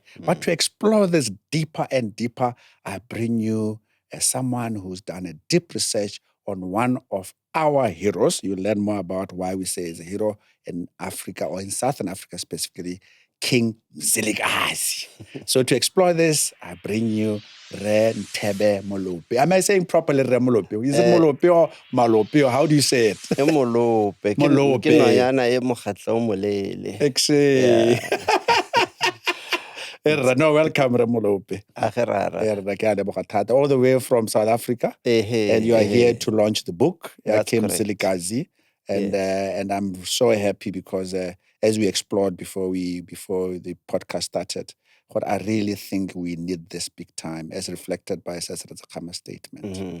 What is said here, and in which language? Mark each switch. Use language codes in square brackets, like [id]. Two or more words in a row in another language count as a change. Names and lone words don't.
[en] But to explore this deeper and deeper, I bring you as someone who's done a deep research on one of our heroes. You'll learn more about why we say he's a hero in Africa, or in Southern Africa specifically, King Mzilikazi. So to explore this, I bring you Nthebe Molope. Am I saying properly Molope? Is it Molope or Malope, or how do you say it? Molope. Molope. [tn] Ke noyana e mokgatlo o molele. [en] No, welcome, Molope. Agerara. All the way from South Africa. And you are here to launch the book, King Mzilikazi. And I'm so happy because as we explored before the podcast started, what I really think we need this big time, as reflected by Kama's statement.